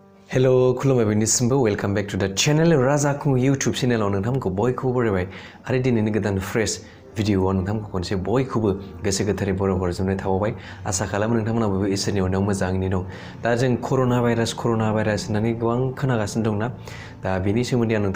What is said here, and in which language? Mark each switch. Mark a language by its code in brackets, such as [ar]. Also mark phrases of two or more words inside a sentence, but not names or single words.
[brx] Hello, खुलुमबाय बयनिसिमबो [en] welcome back to the channel [brx] राजाखौ YouTube चैनलाव नोंथांमोनखौ बयखौबो बरायबाय आरो दिनैनि गोदान फ्रेश भिडिअआव नोंथांमोनखौ खनसे बयखौबो गोसो गोथारै बरायजोबनाय थाबावबाय आसा खालामो नोंथांमोनाबो इसोरनि अननायाव मोजाङैनो दं दा जों कर'ना भाइरास होननानै गोबां खोनागासिनो दंना दा बेनि सोमोन्दै आं